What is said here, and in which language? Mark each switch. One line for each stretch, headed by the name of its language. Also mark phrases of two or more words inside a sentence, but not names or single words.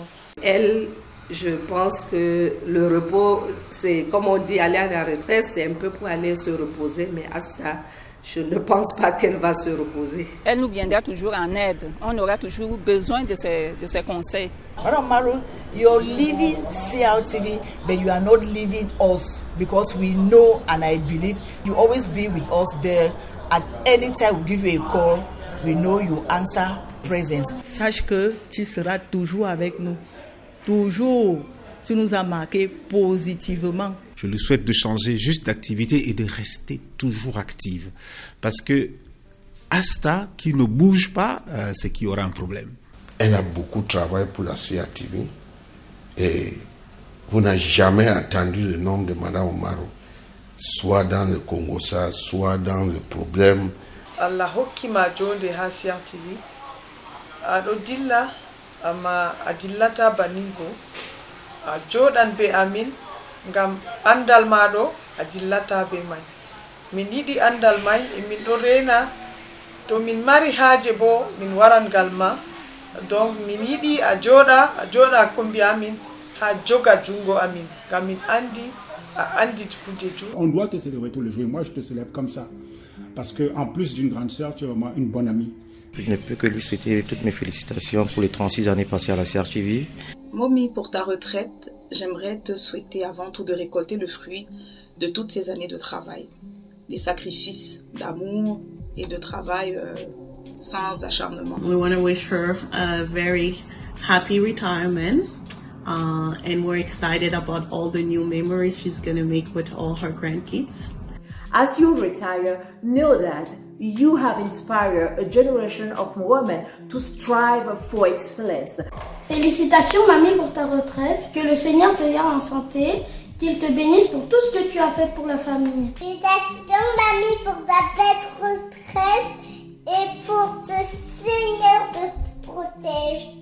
French: Elle, je pense que le repos, c'est comme on dit, aller à la retraite, c'est un peu pour aller se reposer, mais Asta, je ne pense pas qu'elle va se reposer. Elle nous viendra toujours en aide. On aura toujours besoin de ses conseils.
English: Madame Maru, you're leaving CRTV, but you are not leaving us, because we know and I believe you always be with us there. At any time we give you a call, we know you answer present.
French: Sache que tu seras toujours avec nous. Toujours. Tu nous as marqué positivement. Je lui souhaite de changer juste d'activité et de rester toujours active. Parce que Asta, qui ne bouge pas, c'est qu'il y aura un problème. Elle a beaucoup travaillé pour la CRTV. Et vous n'avez jamais entendu le nom de Madame Oumarou, soit dans le Congo, soit dans le problème.
Fula: Allah hokima jonde ha CRTV. Aɗo dilla amma a dillata baningo a joɗan be amin ngam andal maɗo a dillata be mai. Min yiɗi andal mai e min ɗo rena to min mari haaje bo min waran ngal ma. Donc min yiɗi a joɗa kombi amin ha joga jungo amin ngam min andi a andi kujeju.
French: On doit te célébrer tous les jours et moi je te célèbre comme ça. Parce qu'en plus d'une grande sœur, tu es vraiment une bonne amie. Je ne peux que lui souhaiter toutes mes félicitations pour les 36 années passées à la CRTV. Momi, pour ta retraite, j'aimerais te souhaiter avant tout de récolter le fruit de toutes ces années de travail. Des sacrifices d'amour et de travail sans acharnement.
English: We want to wish her a very happy retirement. And we're excited about all the new memories she's going to make with all her grandkids. As you retire, know that you have inspired a generation of women to strive for excellence.
French: Félicitations, mamie, pour ta retraite. Que le Seigneur te garde en santé. Qu'il te bénisse pour tout ce que tu as fait pour la famille. Félicitations, mamie, pour ta belle retraite et pour que le Seigneur te protège.